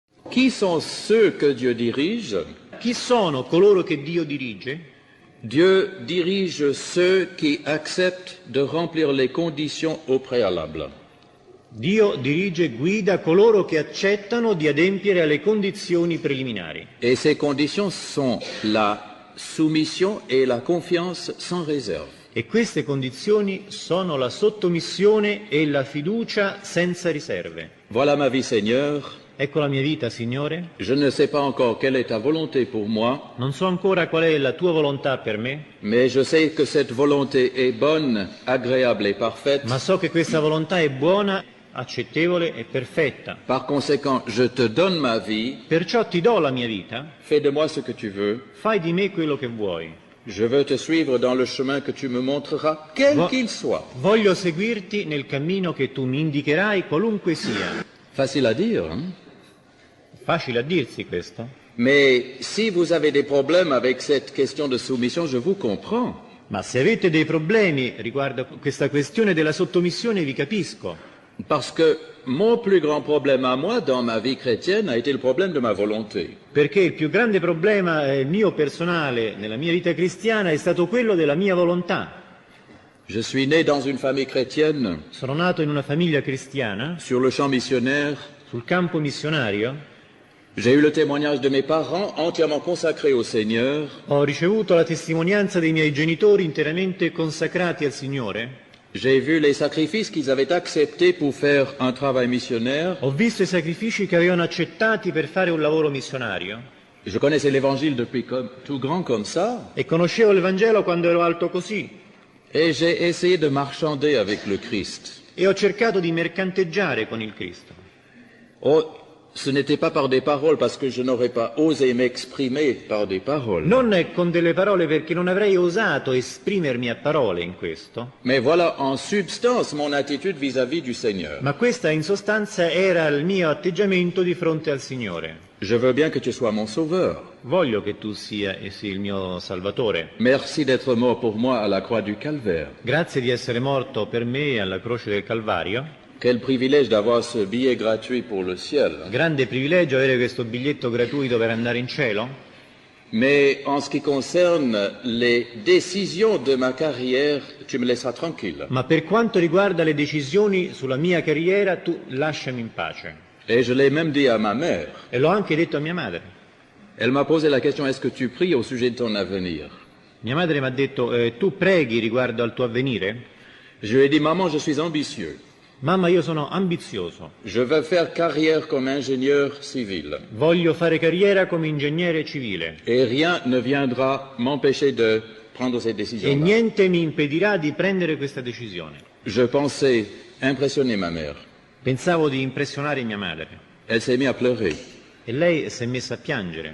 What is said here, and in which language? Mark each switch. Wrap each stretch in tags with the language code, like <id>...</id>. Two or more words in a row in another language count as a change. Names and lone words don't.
<fr>Qui sont ceux que Dieu dirige?</fr> <it>Chi sono coloro che Dio dirige?</it> <fr>Dieu dirige ceux qui acceptent de remplir les conditions au préalable.</fr> <it>Dio dirige e guida coloro che accettano di adempiere alle condizioni preliminari.</it> <fr>Et ces conditions sont la soumission et la confiance sans réserve.</fr> <it>E queste condizioni sono la sottomissione e la fiducia senza riserve.</it> <fr>Voilà ma vie, Seigneur.</fr> <it>Ecco la mia vita, Signore.</it> <fr>Je ne sais pas encore quelle est ta volonté pour moi,</fr> <it>Non so ancora qual è la tua volontà per me,</it> <fr>mais je sais que cette volonté est bonne, agréable et parfaite.</fr> <it>ma so che questa volontà è buona, accettevole e perfetta.</it> <fr>Par conséquent, je te donne ma vie,</fr> <it>Perciò ti do la mia vita,</it> <fr>fais de moi ce que tu veux.</fr> <it>fai di me quello che vuoi.</it> <fr>Je veux te suivre dans le chemin que tu me montreras, quel qu'il soit.</fr> <it>Voglio seguirti nel cammino che tu mi indicherai, qualunque sia.</it> <fr>Facile à dire, hein?</fr> <it>Facile a dirsi questo?</it> <fr>Mais si vous avez des problèmes avec cette question de soumission, je vous comprends.</fr> <it>Ma se avete dei problemi riguardo a questa questione della sottomissione vi capisco.</it> <fr>Parce que mon plus grand problème à moi dans ma vie chrétienne a été le problème de ma volonté.</fr> <it>Perché il più grande problema mio personale nella mia vita cristiana è stato quello della mia volontà.</it> <fr>Je suis né dans une famille chrétienne,</fr> <it>Sono nato in una famiglia cristiana,</it> <fr>sur le champ missionnaire.</fr> <it>sul campo missionario,</it> <fr>J'ai eu le témoignage de mes parents entièrement consacrés au Seigneur.</fr> <it>ho ricevuto la testimonianza dei miei genitori interamente consacrati al Signore,</it> <fr>J'ai vu les sacrifices qu'ils avaient acceptés pour faire un travail missionnaire.</fr> <it>ho visto i sacrifici che avevano accettati per fare un lavoro missionario</it> <fr>Je connaissais l'Évangile depuis tout grand comme ça.</fr> <it>e conoscevo il Vangelo quando ero alto così</it> <fr>Et j'ai essayé de marchander avec le Christ.</fr> <it>e ho cercato di mercanteggiare con il Cristo.</it> <fr>Oh, ce n'était pas par des paroles, parce que je n'aurais pas osé m'exprimer par des paroles.</fr> <it>Non con delle parole, perché non avrei osato esprimermi a parole in questo,</it> <fr>Mais voilà en substance mon attitude vis-à-vis du Seigneur.</fr> <it>ma questa in sostanza era il mio atteggiamento di fronte al Signore.</it> <fr>Je veux bien que tu sois mon sauveur.</fr> <it>Voglio che tu sii il mio Salvatore.</it> <fr>Merci d'être mort pour moi à la croix du Calvaire.</fr> <it>Grazie di essere morto per me alla croce del Calvario.</it> <fr>Quel privilège d'avoir ce billet gratuit pour le ciel.</fr> <it>Grande privilegio avere questo biglietto gratuito per andare in cielo.</it> <fr>Mais en ce qui concerne les décisions de ma carrière, tu me laisseras tranquille.</fr> <it>Ma per quanto riguarda le decisioni sulla mia carriera, tu lasciami in pace.</it> <fr>Et je l'ai même dit à ma mère.</fr> <it>E l'ho anche detto a mia madre.</it> <fr>Elle m'a posé la question, est-ce que tu pries au sujet de ton avenir?</fr> <it>Mia madre mi ha detto, tu preghi riguardo al tuo avvenire?</it> <fr>Je lui ai dit, maman, je suis ambitieux.</fr> <it>Mamma, io sono ambizioso.</it> <fr>Je veux faire carrière comme ingénieur civil.</fr> <it>Voglio fare carriera come ingegnere civile.</it> <fr>Et rien ne viendra m'empêcher de prendre cette</fr> <it>E</it> <fr>décision-là.</fr> <it>niente mi impedirà di prendere questa decisione.</it> <fr>Je pensais impressionner ma mère.</fr> <it>Pensavo di impressionare mia madre.</it> <fr>Elle s'est mise à pleurer.</fr> <it>E lei si è messa a piangere.</it>